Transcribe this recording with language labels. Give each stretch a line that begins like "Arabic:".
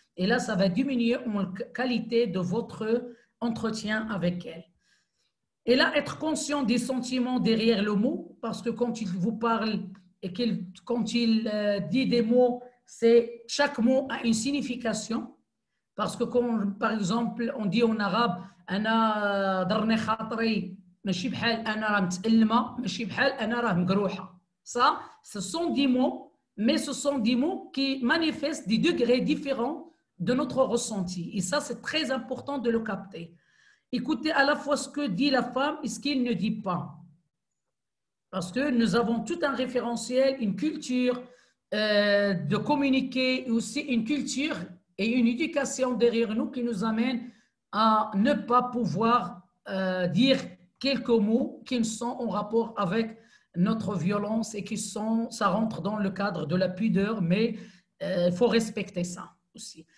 French: Et là, ça va diminuer la qualité de votre entretien avec elle. Et là, être conscient des sentiments derrière le mot, parce que quand il vous parle et quand il dit des mots, chaque mot a une signification. Parce que quand, par exemple, on dit en arabe,
Arabic: أنا ضرني خاطري ماشي بحال أنا راه متألمة ماشي بحال أنا راه مجروحة.
French: Ça, ce sont des mots, mais ce sont des mots qui manifestent des degrés différents de notre ressenti. Et ça, c'est très important de le capter. Écoutez à la fois ce que dit la femme et ce qu'il ne dit pas. Parce que nous avons tout un référentiel, une culture de communiquer, et aussi une culture et une éducation derrière nous qui nous amène à ne pas pouvoir dire quelques mots qui sont en rapport avec notre violence et ça rentre dans le cadre de la pudeur, mais il faut respecter ça aussi.